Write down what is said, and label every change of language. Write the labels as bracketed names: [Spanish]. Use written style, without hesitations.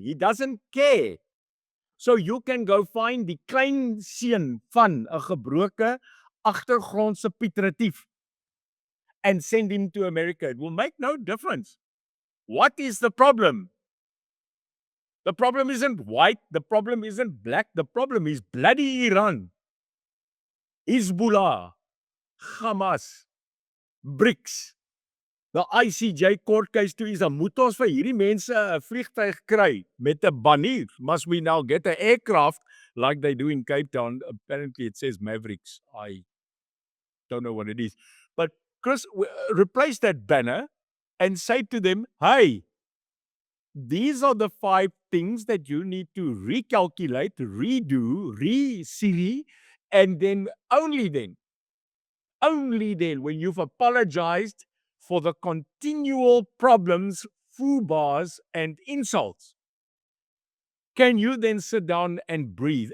[English] He doesn't care. So you can go find [Afrikaans] die klein seun van 'n gebroke agtergrondse Piet Retief [English] and send him to America. It will make no difference. What is the problem? The problem isn't white. The problem isn't black. The problem is bloody Iran, Hezbollah, Hamas, BRICS. The ICJ court case [Afrikaans] toe is, moet ons vir hierdie mense 'n vliegtuig kry met 'n banier. [English] Must we now get an aircraft like they do in Cape Town? Apparently it says Mavericks. I don't know what it is. But Chris, replace that banner and say to them, hey, These are the 5 things that you need to recalculate, redo, re-Siri, and then, only then, when you've apologized for the continual problems, foo-bars, and insults, can you then sit down and breathe.